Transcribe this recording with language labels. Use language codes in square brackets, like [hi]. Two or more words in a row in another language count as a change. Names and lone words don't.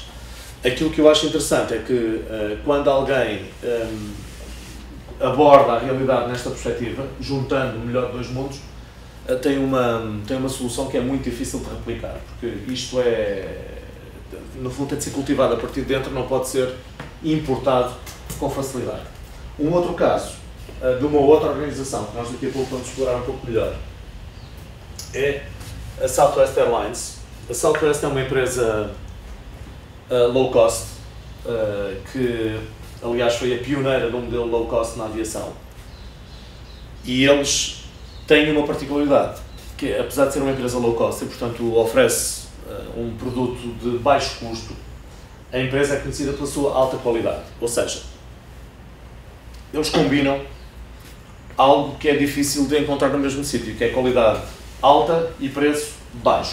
[pt] Aquilo que eu acho interessante é que quando alguém aborda a realidade nesta perspectiva, juntando o melhor de dois mundos, tem uma solução que é muito difícil de replicar, porque isto no fundo tem de ser cultivado a partir de dentro, não pode ser importado com facilidade. Um outro caso de uma outra organização, que nós daqui a pouco vamos explorar um pouco melhor, é a Southwest Airlines. A Southwest é uma empresa [en] low cost, [pt] que aliás foi a pioneira do modelo [en] low cost [pt] na aviação. E eles têm uma particularidade, que apesar de ser uma empresa [en] low cost [pt] e portanto oferece um produto de baixo custo, a empresa é conhecida pela sua alta qualidade. Ou seja, eles combinam algo que é difícil de encontrar no mesmo sítio, que é qualidade alta e preço baixo.